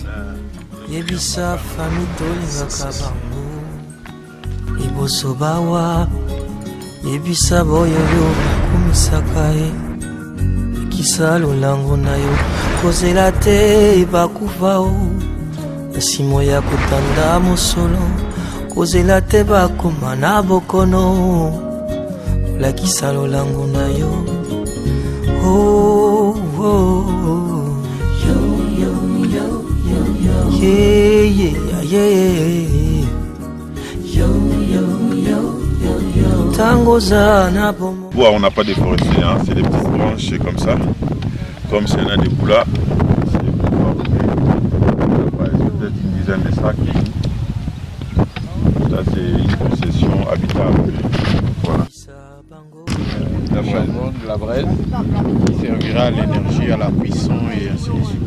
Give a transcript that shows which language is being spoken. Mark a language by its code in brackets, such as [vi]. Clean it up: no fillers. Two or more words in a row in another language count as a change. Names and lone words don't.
[ln] Yebisa fami tolingaka bango Iboso bawa Yebisa boyoyo kumisaka e Ekisa lolango na yo Kozela te bakufa o Esimo ya kutanda mosolo Kozela te bakoma na bokono Olakisa lolango na yo Oh, oh, oh. Yo, yo, yo, yo, yo. Yeah, yeah, yeah. Yo, yo, yo, yo, yo. Tangoza na bomo. [fr] Bois, on n'a pas de forestier, hein. C'est des petites branches comme ça. Comme s'il y en a des boulas. C'est peut-être une dizaine de sacs. Ça, c'est une concession habitable. Voilà. La charbon de la braise qui servira à l'énergie, à la cuisson et ainsi de suite.